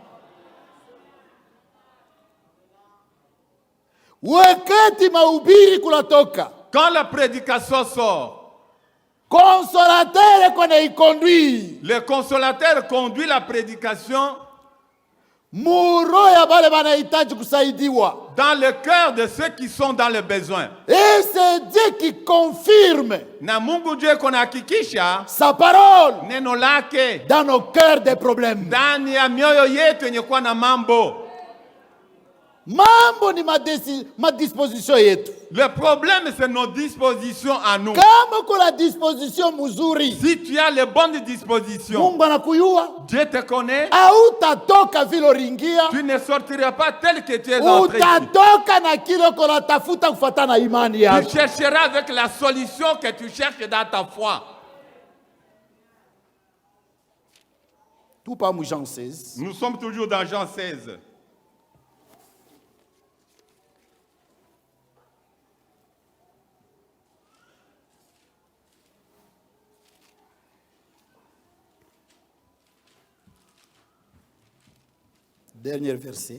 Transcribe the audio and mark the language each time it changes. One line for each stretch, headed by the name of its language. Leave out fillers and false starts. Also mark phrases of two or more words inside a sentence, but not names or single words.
French: Quand la prédication sort, le consolateur conduit la prédication dans le cœur de ceux qui sont dans le besoin. Et c'est Dieu qui confirme sa parole dans nos cœurs des problèmes.
Swahili: Mambo ni ma disposition yetu.
French: Le problème c'est nos dispositions à nous.
Swahili: Kama kuna disposition mzuri,
French: si tu as les bonnes dispositions,
Swahili: Mungu anakujua.
French: Dieu te connaît.
Swahili: Hautatoka vile uliingia.
French: Tu ne sortiras pas tel que tu es entré.
Swahili: Utatoka na kile uko tafuta kufuatana na imani yako.
French: Tu chercheras avec la solution que tu cherches dans ta foi. Tout pas Jean 16. Nous sommes toujours dans Jean 16. Dernier verset.